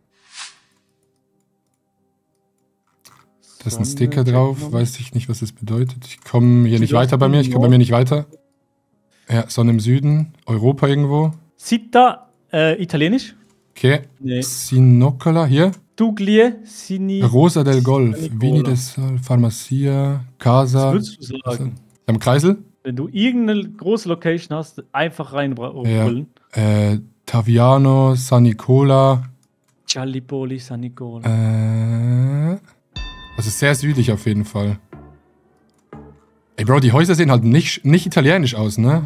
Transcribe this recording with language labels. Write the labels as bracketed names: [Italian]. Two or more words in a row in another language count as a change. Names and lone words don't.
[German] Da ist ein Sticker drauf. Weiß ich nicht, was das bedeutet. Ich komme hier nicht weiter bei mir. Ja, Sonne im Süden. Europa irgendwo. Città, italienisch. Okay. Nee. Sinocola, hier. Duglie, Sini... Rosa del Golf. Vini del Sol, Pharmacia, Casa. Was würdest du sagen? Am Kreisel? Wenn du irgendeine große Location hast, einfach reinbrüllen. Ja. Taviano, San Nicola. Gallipoli, San Nicola. Also sehr südlich auf jeden Fall. Ey Bro, die Häuser sehen halt nicht italienisch aus, ne?